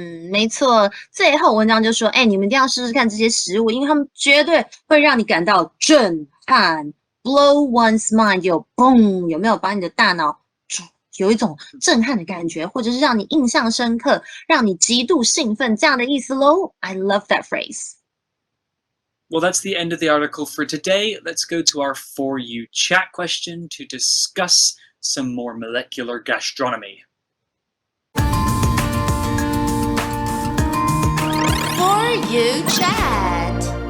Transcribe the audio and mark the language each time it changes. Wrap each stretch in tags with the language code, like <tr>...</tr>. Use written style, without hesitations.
<zh>没错。最后文章就说，你们一定要试试看这些食物，因为他们绝对会让你感到震撼。 Blow one's mind， 有没有把你的大脑有一种震撼的感觉，或者是让你印象深刻，让你极度兴奋这样的意思咯。</zh> <en>I love that phrase. Well, that's the end of the article for today. Let's go to our For You chat question to discuss some more molecular gastronomy. For You chat.</en>